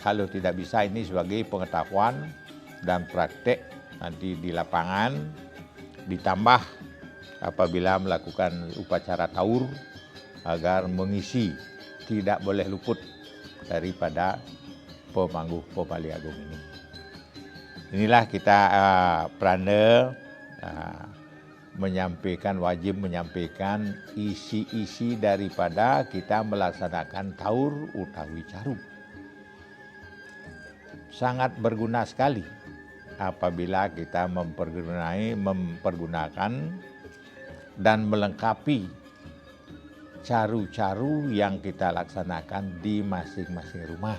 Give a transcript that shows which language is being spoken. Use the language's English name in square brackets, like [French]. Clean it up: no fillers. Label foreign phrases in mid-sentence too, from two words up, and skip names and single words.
[Indonesian] Kalau tidak bisa ini sebagai pengetahuan dan praktek nanti di lapangan, ditambah apabila melakukan upacara taur agar mengisi, tidak boleh luput daripada Pemanggu Pemali Agung ini. Inilah kita Pranda wajib menyampaikan isi-isi daripada kita melaksanakan taur utawi caru. Sangat berguna sekali apabila kita mempergunakan dan melengkapi caru-caru yang kita laksanakan di masing-masing rumah.